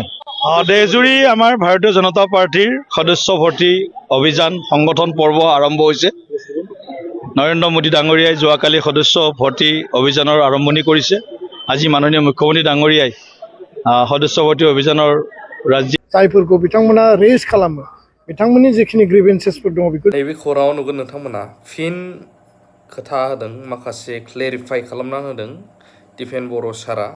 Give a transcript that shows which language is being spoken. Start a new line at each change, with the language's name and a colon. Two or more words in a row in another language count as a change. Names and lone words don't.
Assamese: দেশজুৰি আমাৰ ভাৰতীয় জনতা পাৰ্টীৰ সদস্য ভৰ্তি অভিযান সংগঠন পৰ্ব আৰম্ভ হৈছে। নৰেন্দ্ৰ মোদী ডাঙৰীয়াই যোৱাকালি সদস্য ভৰ্তি অভিযানৰ আৰম্ভণি কৰিছে। আজি মাননীয় মুখ্যমন্ত্ৰী ডাঙৰীয়াই সদস্য ভৰ্তি অভিযানৰ ৰাজ্যিক
Bodo: जायफोरखौ बिथांमोना रेज खालामो, बिथांमोननि जेखिनि ग्रिभेन्सेसफोर दङ बेखौ नैबे खौराङाव नुगोन नोंथांमोना फिन खोथा होदों, माखासे क्लेरिफाइ खालामना होदों दिपेन बर' सारा।